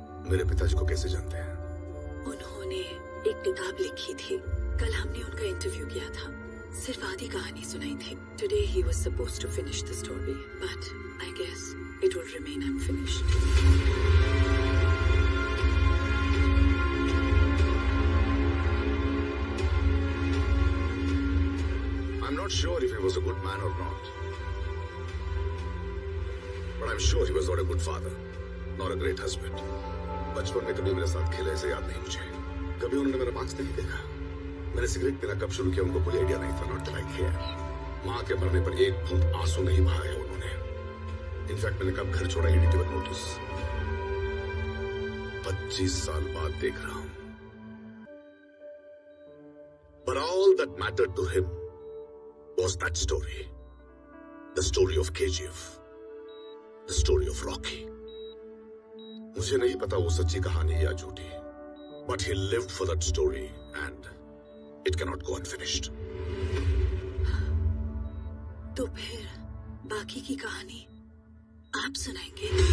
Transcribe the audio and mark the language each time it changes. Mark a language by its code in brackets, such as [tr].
[hi] मेरे पिताजी को कैसे जानते हैं? उन्होंने एक किताब लिखी थी। कल हमने उनका इंटरव्यू किया था। सिर्फ आधी कहानी सुनाई थी। [en] Today he was supposed to finish the story, but I guess it will remain unfinished. I'm not sure if he was a good man or not. But I'm sure he was not a good father, nor a great husband. [hi] बचपन में कभी मेरे साथ खेले ऐसे याद नहीं मुझे। कभी उन्होंने मेरा मार्क्स नहीं देखा। मैंने सिगरेट पीना कब शुरू किया उनको कोई आइडिया नहीं था। [en] Not like here. [hi] माँ के मरने पर एक बूंद आंसू नहीं बहाया उन्होंने। इनफैक्ट मैंने कब घर छोड़ा ये नहीं गिवन नोटिस। 25 साल बाद देख रहा हूँ। [en] But all that mattered to him was that story. The story of KGF. The story of Rocky. [hi] मुझे नहीं पता वो सच्ची कहानी या झूठी. [en] But he lived for that story and it cannot go unfinished. [hi] तो फिर बाकी की कहानी आप सुनाएंगे?